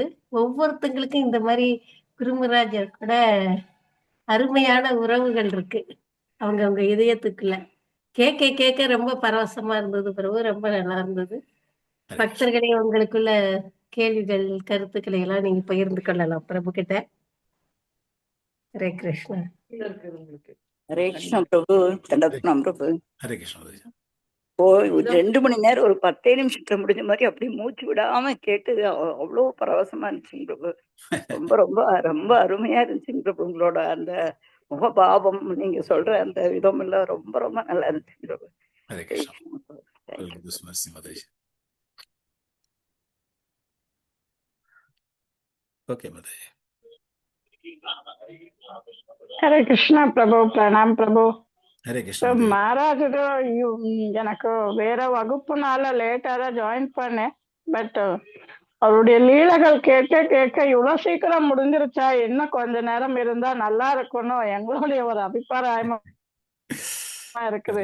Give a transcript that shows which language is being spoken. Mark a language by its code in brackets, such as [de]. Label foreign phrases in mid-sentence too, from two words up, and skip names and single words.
[ta] ஒவ்வொருத்தங்களுக்கும் இந்த மாதிரி குருமராஜர் கூட அருமையான உறவுகள் இருக்கு அவங்க இதயத்துக்குள்ள. கேட்க கேட்க ரொம்ப பரவசமா இருந்தது பிரபு. ரொம்ப நல்லா இருந்தது. ஹரே கிருஷ்ணா. பக்தர்களே உங்களுக்குள்ள கேள்விகள் கருத்துக்களை எல்லாம் நீங்க பகிர்ந்து கொள்ளலாம் பிரபு கிட்ட. ஹரே கிருஷ்ணா. [hi] हरे कृष्ण प्रभु, [ta] ஹரே [hi] दंडवत प्रणाम प्रभु। [ta] ஹரே கிருஷ்ணா. 2 மணி நேரம் ஒரு 10 நிமிஷத்துல முடிஞ்ச மாதிரி அப்படி மூச்சு விடாம கேட்டு அவ்வளோ பரவசமா இருந்துச்சுங்க பிரபு. ரொம்ப ரொம்ப ரொம்ப அருமையா இருந்துச்சுங்க பிரபு. உங்களோட அந்த முகபாவம், நீங்க சொல்ற அந்த விதம் எல்லாம் ரொம்ப ரொம்ப நல்லா இருந்துச்சுங்க பிரபு. ஹரே கிருஷ்ணா. [en] Thank you so much, Mataji. Okay, Mataji. [ta] ஹரே கிருஷ்ணா பிரபு. பிரணாம் பிரபு. ஹரே கிருஷ்ணா Mataji. மகாராஜ் எனக்கு வேற வகுப்புனால லேட்டா தான் ஜாயின் பண்ணேன். பட் அவருடைய லீலைகள் கேட்க கேட்க இவ்வளவு சீக்கிரம் முடிஞ்சிருச்சா, இன்னும் கொஞ்ச நேரம் இருந்தா நல்லா இருக்கணும் எங்களுடைய ஒரு அபிப்பிராயமா இருக்குது.